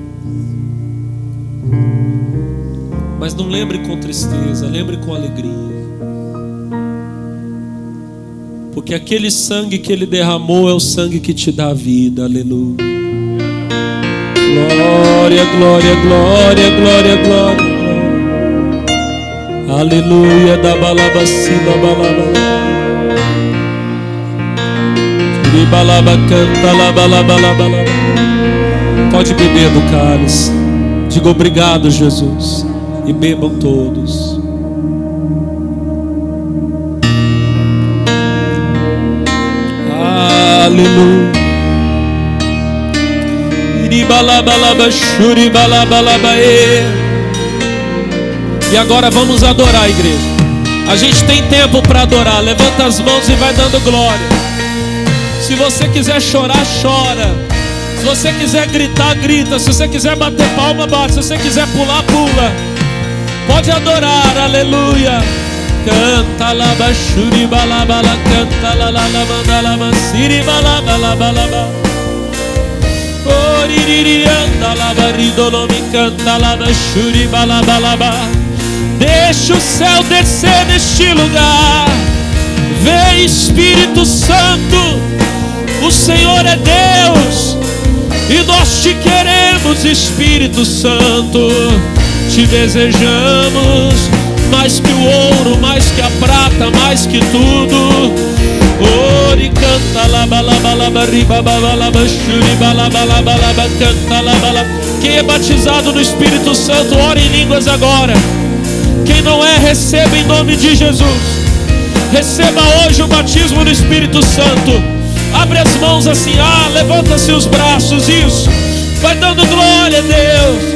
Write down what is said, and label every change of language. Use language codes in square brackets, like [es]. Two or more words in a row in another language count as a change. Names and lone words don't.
[pt] Mas não lembre com tristeza, lembre com alegria. Porque aquele sangue que ele derramou é o sangue que te dá vida. Aleluia. Glória, glória, glória, glória, glória. Aleluia. Da balabacila balaba. Balaba canta la balaba balaba. Pode beber do cálice. Diga obrigado, Jesus. E bebam todos. Aleluia. E agora vamos adorar, igreja. A gente tem tempo para adorar. Levanta as mãos e vai dando glória. Se você quiser chorar, chora. Se você quiser gritar, grita. Se você quiser bater palma, bate. Se você quiser pular, pula. Pode adorar, aleluia. Canta la bashuri balabala, canta la la la mandala masiri balabala balaba. Oriri anda la baridolo me canta la bashuri balabalaba. Deixa o céu descer neste lugar. Vem Espírito Santo. O Senhor é Deus e nós te queremos, Espírito Santo. Te desejamos mais que o ouro, mais que a prata, mais que tudo. Ori canta la balaba riba balaba shuri balaba canta la balaba. Quem é batizado no Espírito Santo, ora em línguas agora. Quem não é, receba em nome de Jesus. Receba hoje o batismo no Espírito Santo. Abre as mãos assim, levanta-se os braços, isso. Vai dando glória a Deus.